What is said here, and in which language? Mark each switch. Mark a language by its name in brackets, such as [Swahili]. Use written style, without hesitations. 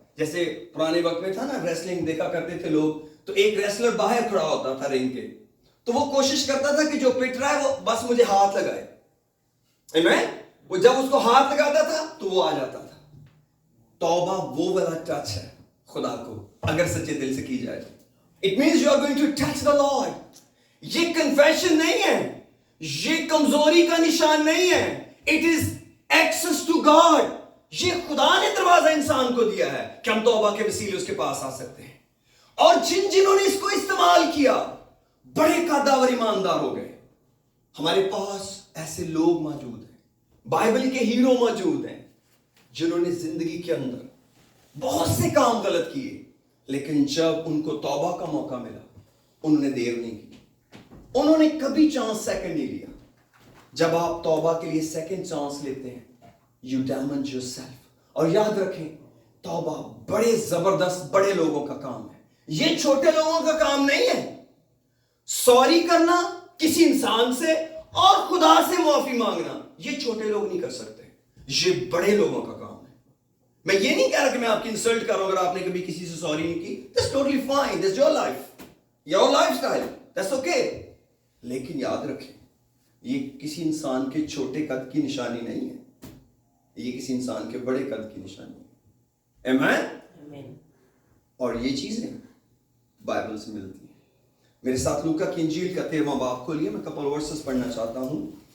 [Urdu] جیسے پرانے وقت میں تھا نا، ریسلنگ دیکھا کرتے تھے لوگ، تو ایک ریسلر باہر کھڑا ہوتا تھا رنگ کے، تو وہ کوشش کرتا تھا کہ جو پٹ رہا ہے وہ بس مجھے ہاتھ لگائے. آمین. وہ جب اس کو ہاتھ لگاتا تھا تو وہ آ جاتا تھا. توبہ وہ والا ٹچ ہے خدا کو اگر سچے دل سے کی جائے. [English] It means you are going to touch the Lord. [Urdu] یہ کنفیشن نہیں ہے، یہ کمزوری کا نشان نہیں ہے. [English] It is access to God. [Urdu] یہ خدا نے دروازہ انسان کو دیا ہے کہ ہم توبہ کے وسیلے اس کے پاس آ سکتے ہیں. اور جنہوں نے اس کو استعمال کیا بڑے قادر ایماندار ہو گئے. ہمارے پاس ایسے لوگ موجود ہیں، بائبل کے ہیرو موجود ہیں، جنہوں نے زندگی کے اندر بہت سے کام غلط کیے، لیکن جب ان کو توبہ کا موقع ملا انہوں نے دیر نہیں کی. انہوں نے کبھی چانس سیکنڈ نہیں لیا. جب آپ توبہ کے لیے سیکنڈ چانس لیتے ہیں، [English] You damage yourself. [Urdu] اور یاد رکھیں توبہ بڑے زبردست بڑے لوگوں کا کام ہے، یہ چھوٹے لوگوں کا کام نہیں ہے. سوری کرنا کسی انسان سے اور خدا سے معافی مانگنا یہ چھوٹے لوگ نہیں کر سکتے، یہ بڑے لوگوں کا کام ہے. میں یہ نہیں کہہ رہا کہ میں آپ کی انسلٹ کر رہا ہوں اگر آپ نے کبھی کسی سے سوری نہیں کی. [English] That's totally fine. That's your life, your lifestyle. That's okay. [Urdu] لیکن یاد رکھیں یہ کسی انسان کے چھوٹے قد کی نشانی نہیں ہے، یہ کسی انسان کے بڑے قد کی نشانی ہے. آمین. اور یہ چیزیں بائبل سے ملتی ہیں. میرے ساتھ لوکا کی انجیل کا 13واں باب کھولیے، میں کپل ورسز پڑھنا چاہتا ہوں.